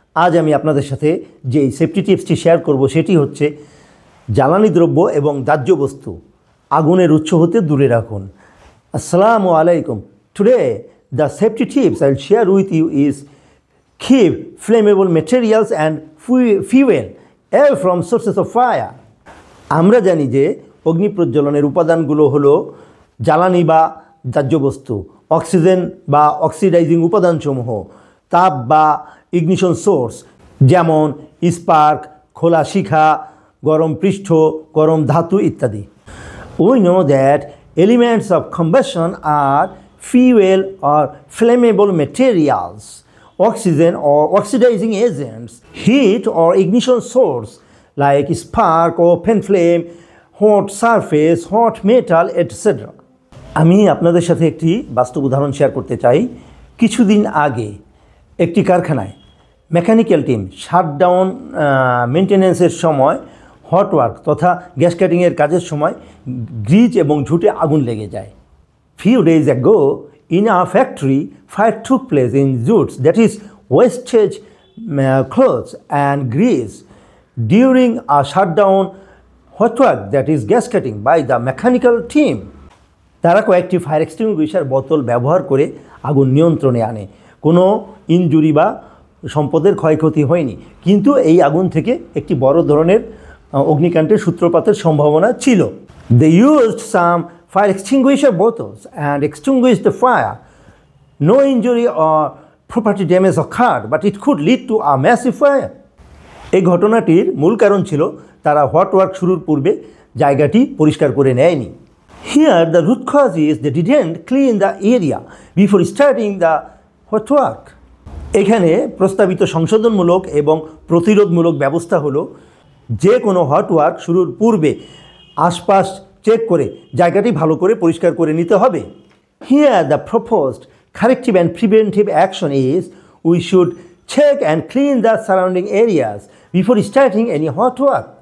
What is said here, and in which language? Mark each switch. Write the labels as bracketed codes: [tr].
[bn] আজ আমি আপনাদের সাথে যে সেফটি টিপসটি শেয়ার করব সেটি হচ্ছে জ্বালানি দ্রব্য এবং দাহ্য বস্তু আগুনের উৎস হতে দূরে রাখুন। আসসালামু আলাইকুম। [en] Today the safety tips I'll share with you is keep flammable materials and fuel away from sources of fire. [bn] আমরা জানি যে অগ্নি প্রজ্বলনের উপাদানগুলো হলো জ্বালানি বা দাহ্য বস্তু, অক্সিজেন বা অক্সিডাইজিং উপাদানসমূহ, তাপ বা ইগনিশন সোর্স যেমন স্পার্ক, খোলা শিখা, গরম পৃষ্ঠ, গরম ধাতু ইত্যাদি। [en] We know that elements of combustion are fuel or flammable materials, oxygen or oxidizing agents, heat or ignition source like spark, open flame, hot surface, hot metal, etc. [bn] আমি আপনাদের সাথে একটি বাস্তব উদাহরণ শেয়ার করতে চাই। কিছুদিন আগে একটি কারখানায় মেকানিক্যাল টিম শাটডাউন মেনটেন্যান্সের সময় হট ওয়ার্ক তথা গ্যাস কাটিংয়ের কাজের সময় গ্রিজ এবং ঝুটে আগুন লেগে যায়। [en] Few days ago in our factory fire took place in jutes, that is wastage clothes and grease during a shutdown hot work, that is gas cutting by the mechanical team. [bn] তারা কয়েকটি fire extinguisher বোতল ব্যবহার করে আগুন নিয়ন্ত্রণে আনে। কোনো injury বা সম্পদের ক্ষয়ক্ষতি হয়নি, কিন্তু এই আগুন থেকে একটি বড় ধরনের অগ্নিকাণ্ডের সূত্রপাতের সম্ভাবনা ছিল। [en] They used some fire extinguisher bottles and extinguished the fire. No injury or property damage occurred, but it could lead to a massive fire. [bn] এই ঘটনাটির মূল কারণ ছিল তারা হট ওয়ার্ক শুরুর পূর্বে জায়গাটি পরিষ্কার করে নেয়নি। [en] Here the root cause is they didn't clean the area before starting the hot work. [bn] এখানে প্রস্তাবিত সংশোধনমূলক এবং প্রতিরোধমূলক ব্যবস্থা হলো যে কোনো হট ওয়ার্ক শুরুর পূর্বে আশপাশ চেক করে জায়গাটি ভালো করে পরিষ্কার করে নিতে হবে। [en] Here the proposed corrective and preventive action is we should check and clean the surrounding areas before starting any hot work.